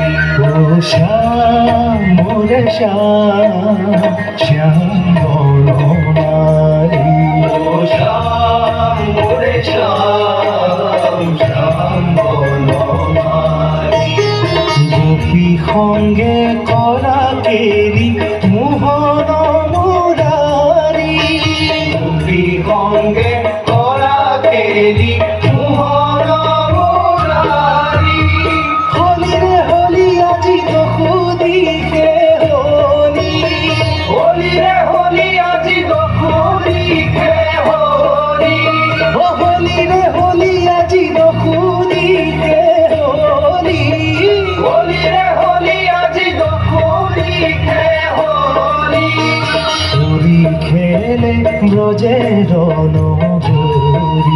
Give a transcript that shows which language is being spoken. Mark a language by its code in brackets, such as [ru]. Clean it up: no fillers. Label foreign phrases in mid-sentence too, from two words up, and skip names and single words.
[as] শ্যাম মোরে শ্যাম শ্যাম বনমালী শ্যাম মোরে শ্যাম শ্যাম বনমালী গোপী সঙ্গে কৰা কেৰি মোহন মুৰাৰী গোপী সঙ্গে কৰা কেৰি মোহন মুৰাৰী হলিৰে হলি আজি দশুদিশে হলি হলিৰে হলি আজি দশুদিশে হলি হলিৰে হলি আজি দশুদিশে হলি হলিৰে হলি আজি দশুদিশে হলি [bn] হরি খেলে ব্রজের নগরী